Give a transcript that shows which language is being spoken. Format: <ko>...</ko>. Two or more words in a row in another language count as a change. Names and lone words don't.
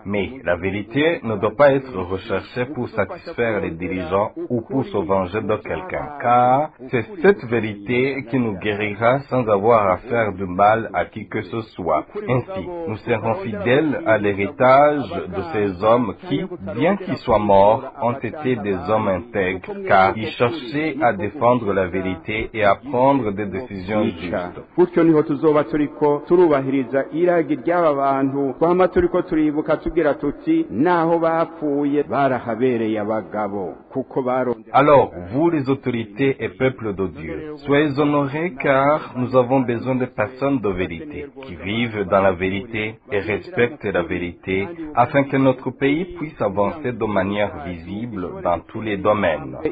<fr>Mais la vérité ne doit pas être recherchée pour satisfaire les dirigeants ou pour se venger de quelqu'un, car c'est cette vérité qui nous guérira sans avoir à faire du mal à qui que ce soit. Ainsi, nous serons fidèles à l'héritage de ces hommes qui, bien qu'ils soient morts, ont été des hommes intègres, car ils cherchaient à défendre la vérité et à prendre des décisions justes.</fr> <rn>Gutyo niho tuzoba turiko turubahiriza iragi ry'aba bantu twama turiko turibuka tugira tuti naho bapfuye barahabereye abagabo kuko barondera.</rn> <fr>Alors, vous les autorités et peuples de Dieu, soyez honorés car nous avons besoin de personnes de vérité, qui vivent dans la vérité et respectent la vérité, afin que notre pays puisse avancer de manière visible dans tous les domaines.</fr>